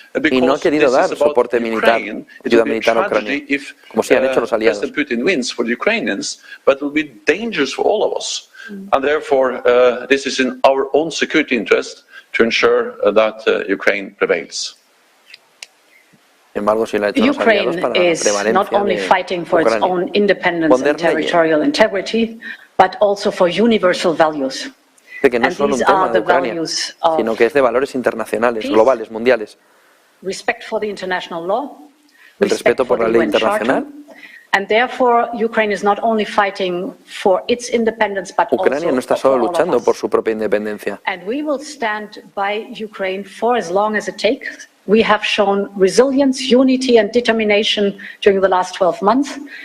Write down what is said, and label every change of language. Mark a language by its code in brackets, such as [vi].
[es] Y no ha querido dar soporte militar, ayuda militar a Ucrania, como sí han hecho los aliados. [en] President Putin wins for the Ukrainians, but it will be dangerous for all of us. And therefore, this is in our own security interest to ensure that Ukraine prevails. Ukraine is not only fighting for its own independence and territorial integrity, but also for universal values. [es] Que no es solo un tema de Ucrania, sino que es de valores internacionales, globales, mundiales. [en] Respect for the international law, [es] el respeto por la ley internacional. [en] And therefore, Ukraine is not only fighting for its independence, but [es] Ucrania no está solo luchando por su propia independencia. [en] And we will stand by Ukraine for as long as it takes. We have shown resilience, unity, and determination during the last 12 months.